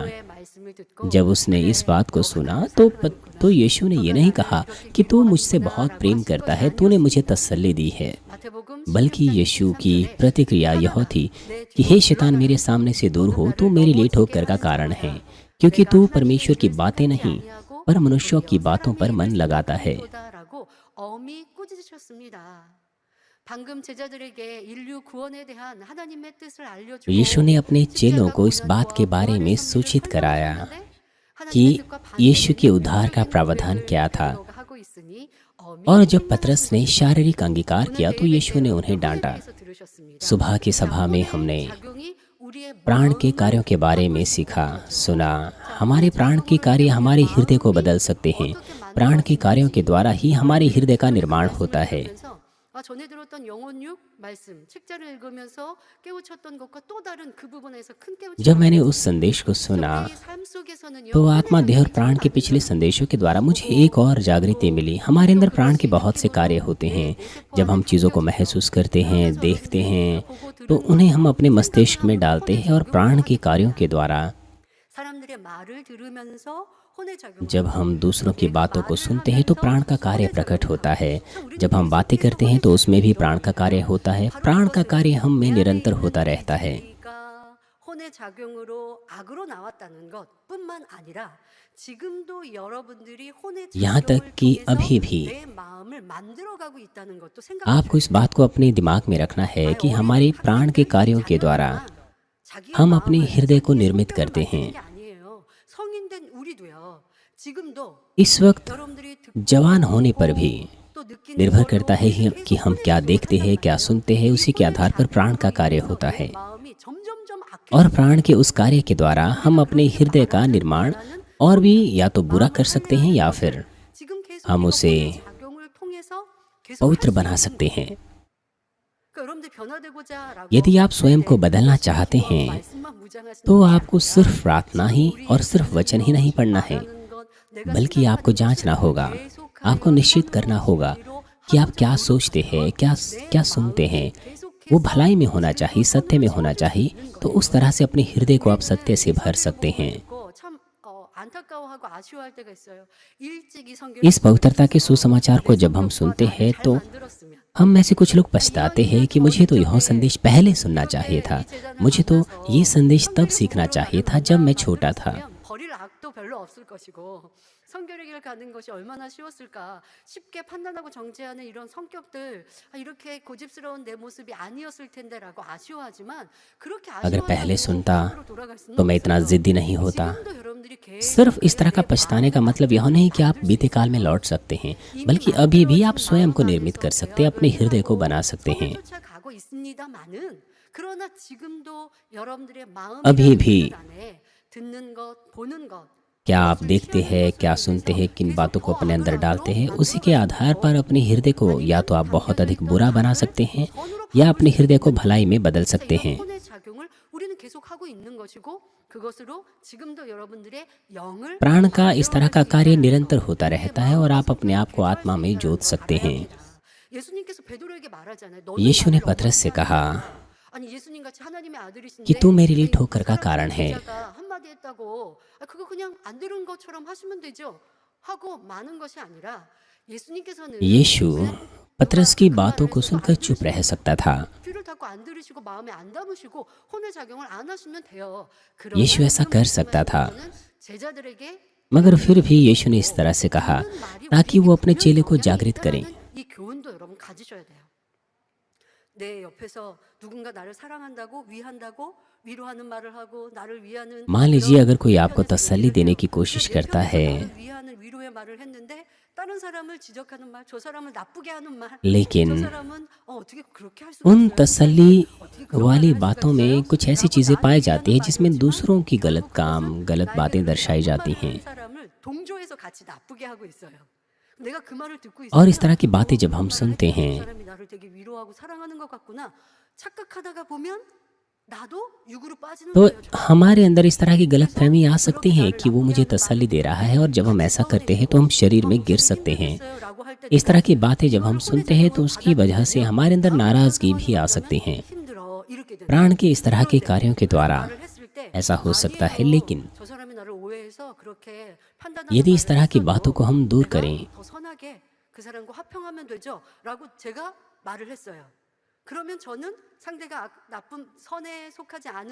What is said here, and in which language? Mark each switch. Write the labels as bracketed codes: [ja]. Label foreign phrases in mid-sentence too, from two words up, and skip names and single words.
[hi] जब उसने इस बात को सुना तो यीशु ने ये नहीं कहा कि तू मुझसे बहुत प्रेम करता है, तूने मुझे तसल्ली दी है। बल्कि यीशु की प्रतिक्रिया यह थी कि हे शैतान, मेरे सामने से दूर हो, तू मेरे लिए ठोकर का कारण है, क्योंकि तू परमेश्वर की बातें नहीं पर मनुष्यों की बातों पर मन लगाता है। [ko] 라고 엄히 꾸짖으셨습니다. 방금 제자들에게 인류 구원에 대한 하나님의 뜻을 알려주고 [hi] यीशु ने अपने चेलों को इस बात के बारे में सूचित कराया कि यीशु के उद्धार का प्रावधान क्या था। और जब पतरस ने शारीरिक अंगीकार किया तो यीशु ने उन्हें डांटा। सुबह की सभा में हमने प्राण के कार्यों के बारे में सीखा, सुना। हमारे प्राण के कार्य हमारे हृदय को बदल सकते हैं। प्राण के कार्यों के द्वारा ही हमारे हृदय का निर्माण होता है। [ko] 전에 들었던 영혼육 말씀 책자를 읽으면서 깨우쳤던 것과 또 다른 그 부분에서 큰 깨우침을 [hi] जब मैंने उस संदेश को सुना [ko] 삶 속에서는요, [hi] तो आत्मा, देह और प्राण के पिछले संदेशों के द्वारा मुझे एक और जागृति मिली। हमारे अंदर प्राण के बहुत से कार्य होते हैं। जब हम चीज़ों को महसूस करते हैं, देखते हैं, तो उन्हें हम अपने मस्तिष्क में डालते हैं और प्राण के कार्यों के द्वारा [ko] 사람들의 말을 들으면서 혼의 작용 [hi] जब हम दूसरों की बातों को सुनते हैं तो प्राण का कार्य प्रकट होता है। जब हम बातें करते हैं तो उसमें भी प्राण का कार्य होता है। प्राण का कार्य हम में निरंतर होता रहता है। [ko] 혼의 작용으로 악으로 나왔다는 것뿐만 아니라 지금도 여러분들이 혼의 [hi] यहाँ तक कि अभी भी [ko] 내 마음을 만들어가고 있다는 것도 [hi] आपको इस बात को अपने दिमाग में रखना है कि हमारे प्राण के कार्यों के द्वारा हम अपने हृदय को निर्मित करते हैं। [ko] 성인된 우리도요. 지금도 [hi] इस वक्त [ko] 여러분들이 [hi] जवान होने पर भी [ko] 또 느끼는 [hi] निर्भर करता है कि हम क्या देखते हैं, क्या सुनते हैं। उसी के आधार पर प्राण का कार्य होता है [ko] 마음이 점점점 [hi] और प्राण के उस कार्य के द्वारा हम अपने हृदय का निर्माण और भी या तो बुरा कर सकते हैं या फिर [ko] 지금 계속 [hi] हम उसे [ko] 작용을 통해서 계속 [hi] पवित्र बना सकते हैं। [ko] 그러니까 여러분들 변화되고자라고 [hi] यदि आप स्वयं को बदलना चाहते हैं [ko] 말씀만 무장하시는 [hi] तो आपको सिर्फ प्रार्थना ही और सिर्फ वचन ही नहीं पढ़ना है, बल्कि आपको जांचना होगा, आपको निश्चित करना होगा कि आप क्या सोचते हैं, क्या सुनते हैं। वो भलाई में होना चाहिए, सत्य में होना चाहिए। तो उस तरह से अपने हृदय को आप सत्य से भर सकते हैं। [ko] 참 안타까워하고 아쉬워할 때가 있어요. 일찍 이 [hi] इस पवित्रता के सुसमाचार को जब हम सुनते हैं तो [ko] 들었으면 [hi] हम में से कुछ लोग पछताते हैं कि मुझे तो यह संदेश पहले सुनना चाहिए था, मुझे तो ये संदेश तब सीखना चाहिए था जब मैं छोटा था। [ko] 버릴 악도 별로 없을 것이고 성결의 길 가는 것이 얼마나 쉬웠을까. 쉽게 판단하고 정죄하는 이런 성격들, 이렇게 고집스러운 내 모습이 아니었을 텐데라고 아쉬워하지만 그렇게 [hi] अगर पहले सुनता [ko] 앞으로 돌아갈 수는 [hi] तो मैं इतना जिद्दी नहीं होता। [ko] 지금도 여러분들이 계속 [hi] सिर्फ इस तरह का पछताने का मतलब यह नहीं कि आप बीते काल में लौट सकते हैं, बल्कि अभी भी आप स्वयं को निर्मित कर सकते हैं, अपने हृदय को बना सकते हैं। [ko] 쫓아가고 있습니다만은 그러나 지금도 여러분들의 마음 [hi] अभी भी [ko] 안에 듣는 것, 보는 것 [hi] क्या आप देखते हैं, क्या सुनते हैं, किन बातों को अपने अंदर डालते हैं, उसी के आधार पर अपने हृदय को या तो आप बहुत अधिक बुरा बना सकते हैं या अपने हृदय को भलाई में बदल सकते हैं। [ko] 혼의 작용을 우리는 계속 하고 있는 것이고 그것으로 지금도 여러분들의 영을 [hi] प्राण का इस तरह का कार्य निरंतर होता रहता है और आप अपने आप को आत्मा में जोत सकते हैं। [ko] 예수님께서 베드로에게 말하잖아요. 너는 [hi] यीशु ने पतरस से कहा [ko] 아니 예수님 같이 하나님의 아들이신데 [hi] कि तू मेरे लिए ठोकर का कारण है। [ko] 제자가 한마디 했다고 그거 그냥 안 들은 것처럼 하시면 되죠 하고 많은 것이 아니라 예수님께서는 [hi] यीशु पतरस की बातों को सुनकर चुप रह सकता था। [ko] 귀를 닫고 안 들으시고 마음에 안 담으시고 혼의 작용을 안 하시면 돼요. [hi] यीशु ऐसा कर सकता था, [ko] 제자들에게 [hi] मगर फिर भी यीशु ने इस तरह से कहा ताकि वो अपने चेले को जागृत करें। [ko] 이 교훈도 여러분 가지셔야 돼요. 내 옆에서 누군가 나를 사랑한다고 위한다고 위로하는 말을 하고 나를 위하는 [hi] मान लीजिए अगर कोई आपको तसल्ली देने की कोशिश करता है, [ko] 위하는 위로의 말을 했는데 다른 사람을 지적하는 말, 저 사람을 나쁘게 하는 말, [hi] लेकिन [ko] 저 사람은 어떻게 그렇게 할 수 [hi] उन [ko] 있어요? [hi] तसल्ली वाली बातों में कुछ ऐसी चीजें पाई जाती हैं जिसमें दूसरों की गलत काम, गलत बातें दर्शाई जाती हैं। [ko] 사람을 동조해서 같이 나쁘게 하고 있어요. 내가 그 말을 듣고 있어요. [hi] और इस तरह की बातें जब हम सुनते हैं [ko] 사람이 나를 되게 위로하고 사랑하는 것 같구나 착각하다가 보면 나도 육으로 빠지는 [hi] तो [ko] 거예요. [hi] हमारे अंदर इस तरह की गलत फहमी आ सकती है कि वो मुझे तसल्ली दे रहा है, और जब हम ऐसा करते हैं तो हम शरीर में गिर सकते हैं। [ko] 라고 할 때 [hi] इस तरह की बातें जब हम सुनते हैं तो उसकी वजह से हमारे अंदर नाराजगी भी आ सकती है। [ko] 힘들어 이렇게 되는 [hi] प्राण के इस तरह के कार्यों के द्वारा [ko] 말을 했을 때 [hi] ऐसा हो सकता है, लेकिन [ko] 저 사람이 나를 오해해서 그렇게 판단하는 [hi] यदि इस तरह की [ko] 말을 [hi] बातों को हम दूर करें [ko] 더 선하게 그 사람과 화평하면 되죠 라고 제가 말을 했어요. 그러면 저는 상대가 나쁜 선에 속하지 않은